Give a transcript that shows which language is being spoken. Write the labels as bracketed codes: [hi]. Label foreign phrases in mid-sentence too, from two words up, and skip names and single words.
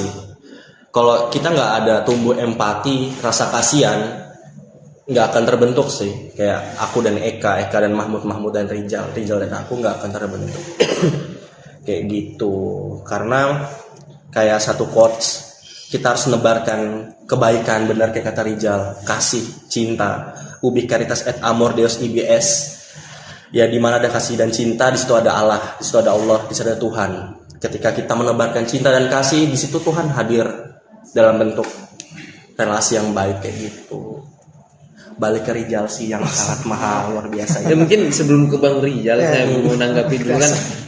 [id] Kalau kita nggak ada tumbuh empati, rasa kasihan, nggak akan terbentuk sih. Kayak aku dan Eka dan Mahmud dan Rijal dan aku nggak akan terbentuk. Kayak gitu. Karena kayak satu quotes, kita harus menebarkan kebaikan, benar kayak kata Rijal, kasih, cinta. [la] Ubi caritas et amor Deus IBS. [id] Ya di mana ada kasih dan cinta, di situ ada Allah, di situ ada Allah, di situ ada Tuhan. Ketika kita menebarkan cinta dan kasih, di situ Tuhan hadir dalam bentuk relasi yang baik kayak gitu. Balik ke Rijal sih yang sangat mahal luar biasa. Ya mungkin sebelum ke Bang Rijal saya mau menanggapi dulu kan.